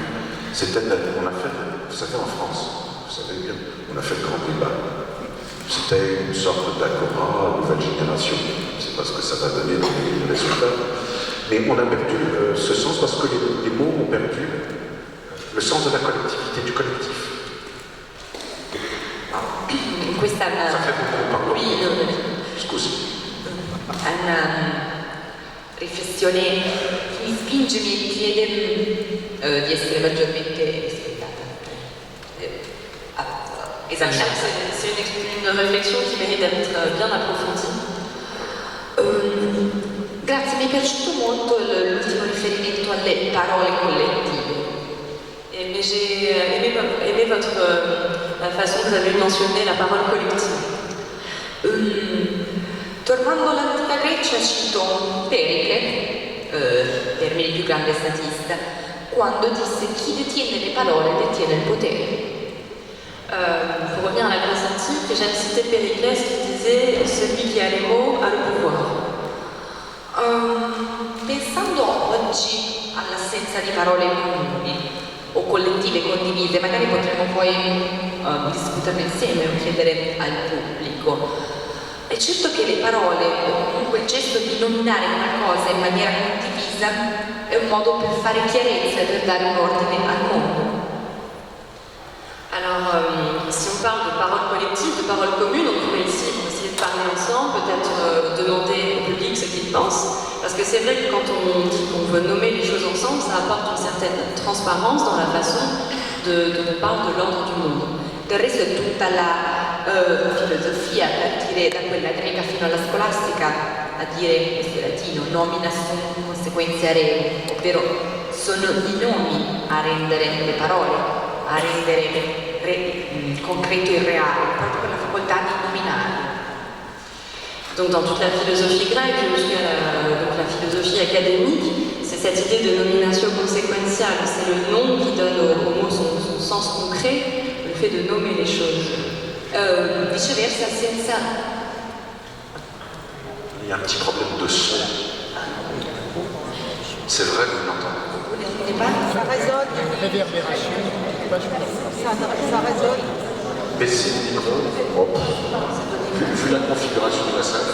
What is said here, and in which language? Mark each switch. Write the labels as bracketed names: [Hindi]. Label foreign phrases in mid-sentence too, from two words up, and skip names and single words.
[French] On a fait, vous savez, en France, vous savez bien, on a fait le grand débat. C'était une sorte d'agora nouvelle génération. Je ne sais pas ce que ça va donner dans les résultats. Mais on a perdu ce sens parce que les mots ont perdu le sens de la collectivité, du collectif. [Italian] Questa è una, [French] Ça fait beaucoup, pardon. [Italian] Scusi. È una riflessione che mi spinge, mi chiede di essere maggiormente rispettata, esaminata. [French] C'est une réflexion qui mérite d'être bien approfondie. [Italian] Grazie, mi è piaciuto molto l'ultimo riferimento alle parole collettive. [French] Mais j'ai aimé la façon que vous avez mentionné la parole collective. [Italian] Tornando all'antica Grecia cito Pericle, per me il più grande statista, quando disse chi detiene le parole detiene il potere. [French] Pour revenir à la Grèce antique, j'aime citer Périclès qui disait « Celui qui a les mots a le pouvoir ». [Italian] Pensando oggi all'assenza di parole comuni o collettive condivise, magari potremmo poi discuterne insieme o chiedere al pubblico. È certo che le parole o comunque il gesto di nominare una cosa in maniera condivisa è un modo per fare chiarezza e per dare un ordine al mondo. [French] Alors, si on parle de paroles collectives, de paroles communes, on pourrait ici essayer de parler ensemble, peut-être demander au public ce qu'il pense. Parce que c'est vrai que quand on dit qu'on veut nommer les choses ensemble, ça apporte une certaine transparence dans la façon dont on parle de l'ordre du monde. [Italian] Del resto è tutta la filosofia, a partire da quella greca fino alla scolastica, a dire, questo è latino, [Latin] nomina sum consequentia rei, [Italian] ovvero sono i nomi a rendere le parole, a rendere concreto il reale, proprio per la facoltà di nominare. [French] Donc dans toute la philosophie grecque, jusqu'à la philosophie académique, c'est cette idée de [Latin] nominatio consequentiale, [French] c'est le nom qui donne au mot son sens concret, le fait de nommer les choses. [Italian] Viceversa, senza... [French] Il y a un petit problème de son. C'est vrai, vous l'entendez. Ça résonne. Réverbération. Ça résonne. Baissez le micro. Oh. Vu la configuration de la salle.